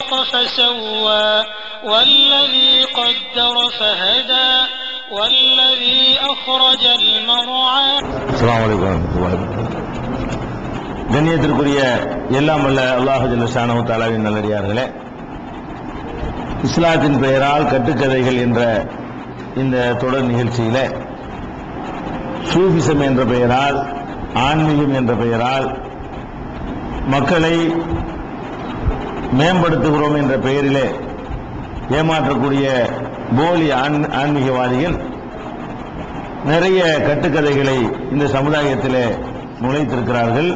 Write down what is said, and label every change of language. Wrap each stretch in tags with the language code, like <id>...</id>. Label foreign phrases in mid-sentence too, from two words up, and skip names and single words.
<ar>خلق فسوى والذي قدر فهدى والذي أخرج المرعى. السلام عليكم ورحمة الله وبركاته.</ar> <ta>கண்ணியத்திற்குரிய எல்லாம் வல்ல அல்லாஹ்</ta> <ar>جل شأنه تعالى</ar> <ta>நல்லடியார்களே, இஸ்லாத்தின் பெயரால் கட்டுக்கதைகள் என்ற இந்த தொடர் நிகழ்ச்சியில சூஃபிசம் என்ற பெயரால், ஆன்மீகம் என்ற பெயரால் மக்களை மேம்படுத்துகிறோம் என்ற பெயரிலே ஏமாற்றக்கூடிய போலி ஆன்மீகவாதிகள் நிறைய கட்டுக்கதைகளை இந்த சமுதாயத்திலே நுழைத்திருக்கிறார்கள்.</ta>